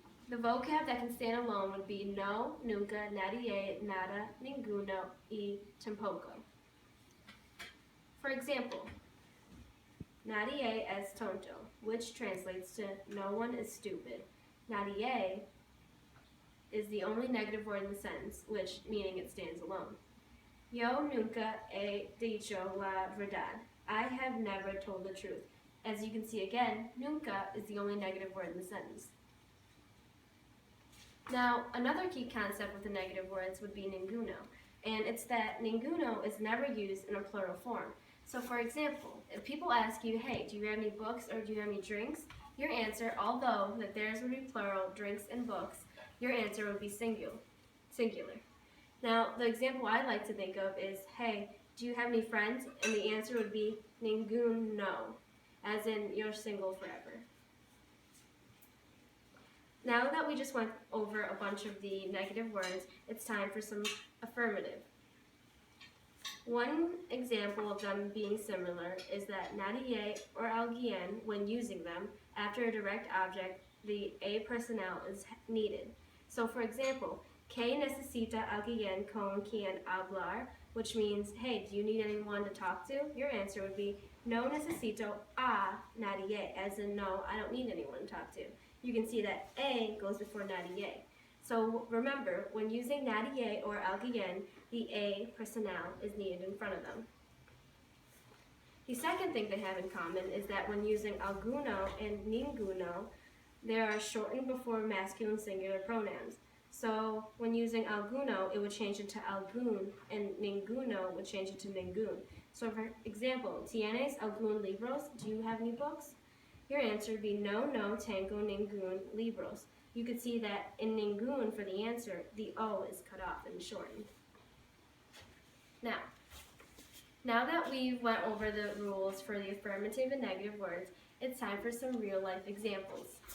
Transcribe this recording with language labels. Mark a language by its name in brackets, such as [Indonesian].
[English] The vocab that can stand alone would be [Spanish] no, nunca, nadie, nada, ninguno, y tampoco. [English] For example, [Spanish] nadie es tonto, [English] which translates to no one is stupid. Nadie is the only negative word in the sentence, which meaning it stands alone. [Spanish] Yo nunca he dicho la verdad. [English] I have never told the truth. As you can see again, nunca is the only negative word in the sentence. Now, another key concept with the negative words would be ninguno, and it's that ninguno is never used in a plural form. So for example, if people ask you, hey, do you have any books or do you have any drinks? Your answer, although that theirs would be plural, drinks and books, your answer would be singular. Now, the example I like to think of is, hey, do you have any friends? And the answer would be ninguno, as in you're single forever. Now that we just went over a bunch of the negative words, it's time for some affirmative. One example of them being similar is that nadie or alguien, when using them, after a direct object, the a personal is needed. [Spanish] So for example, ¿Qué necesita alguien con quien hablar? [English] Which means, hey, do you need anyone to talk to? Your answer would be, [Spanish] no necesito a nadie, [English] as in no, I don't need anyone to talk to. You can see that a goes before nadie. So remember, when using nadie or alguien, the a personal is needed in front of them. The second thing they have in common is that when using alguno and ninguno, they are shortened before masculine singular pronouns. So when using alguno, it would change into algún, and ninguno would change into ningún. So for example, [Spanish] ¿Tienes algún libros? [English] Do you have any books? Your answer would be [Spanish] no tengo ningún libros. [English] You could see that in ningún for the answer, the O is cut off and shortened. Now that we've went over the rules for the affirmative and negative words, it's time for some real life examples.